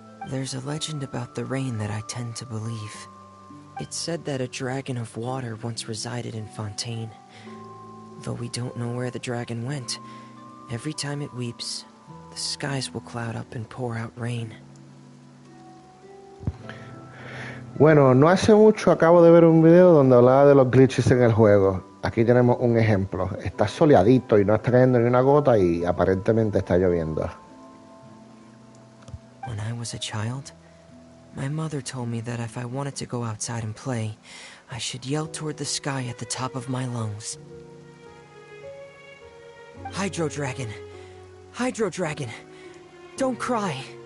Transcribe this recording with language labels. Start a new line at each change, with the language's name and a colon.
English: There's a legend about the rain that I tend to believe. It's said that a dragon of water once resided in Fontaine. Though we don't know where the dragon went, every time it weeps, the skies will cloud up and pour out rain.
Spanish: Bueno, no hace mucho acabo de ver un video donde hablaba de los glitches en el juego. Aquí tenemos un ejemplo. Está soleadito y no está cayendo ni una gota y aparentemente está lloviendo.
English: When I was a child, my mother told me that if I wanted to go outside and play, I should yell toward the sky at the top of my lungs. Hydro Dragon! Hydro Dragon! Don't cry!